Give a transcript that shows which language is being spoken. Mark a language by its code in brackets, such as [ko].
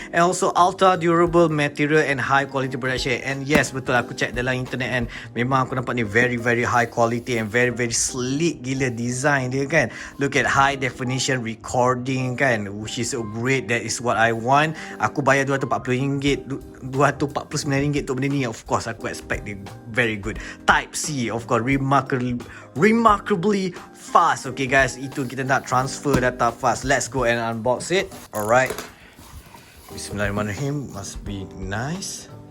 [en] And also ultra durable material and high quality production. And yes, [ms] betul, aku check dalam internet and memang aku nampak ni [en] very high quality and very sleek [ms] gila design dia kan. [en] Look at high definition recording kan, which is so great. That is what I want. [ms] Aku bayar RM240, RM249 untuk benda ni. [en] Of course aku expect dia very good. Type-C, of course, remarkably fast. Okay guys, [ms] itu kita nak [en] transfer data fast. Let's go and unbox it. Alright, Bismillahirrahmanirrahim. Must be nice.